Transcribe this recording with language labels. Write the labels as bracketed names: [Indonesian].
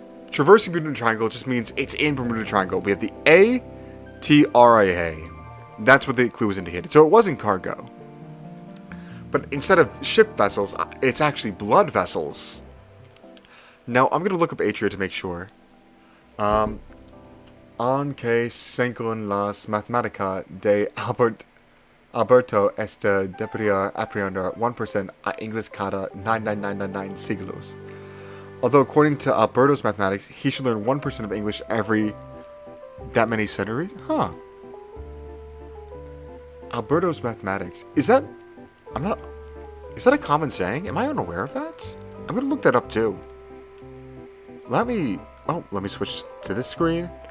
[English] Traversing Bermuda Triangle just means it's in Bermuda Triangle. We have the A-T-R-I-A. That's what the clue was indicated. So it wasn't cargo. But instead of ship vessels, it's actually blood vessels. Now, I'm going to look up Atria to make sure. [Spanish] Aunque según las matemáticas de Alberto este debería aprender 1% a inglés cada 99999 siglos. [English] Although according to Alberto's mathematics, he should learn 1% of English every that many centuries? Huh. Alberto's mathematics. Is that a common saying? Am I unaware of that? I'm gonna look that up too. Let me switch to this screen.